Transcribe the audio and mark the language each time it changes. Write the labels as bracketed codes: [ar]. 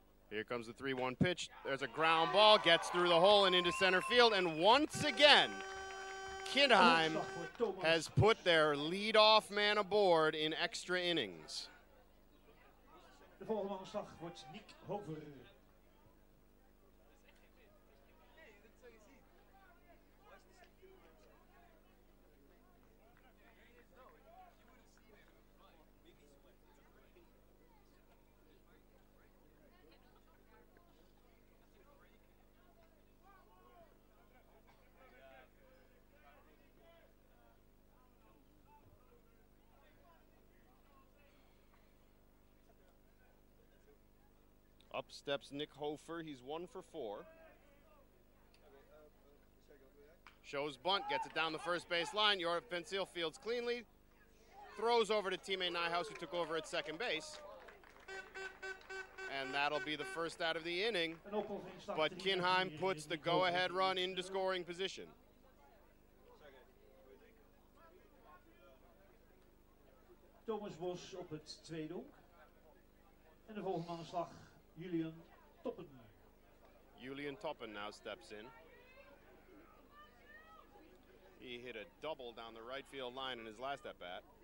[en] Here comes the 3-1 pitch. There's a ground ball, gets through the hole and into center field, and once again, Kinheim has put their leadoff man aboard in extra innings. [nl] De volgende aanslag wordt Nick Hover. [en] Up steps Nick Hofer. He's 1 for 4. Shows bunt, gets it down the first base line. Jorp Vencil fields cleanly. Throws over to teammate Nyhouse, who took over at second base. And that'll be the first out of the inning. But Kinheim puts the go-ahead run into scoring position. [nl] Thomas Bos op het tweede honk. En de volgende aanslag Julian Toppen. [en] Julian Toppen now steps in. He hit a double down the right field line in his last at-bat.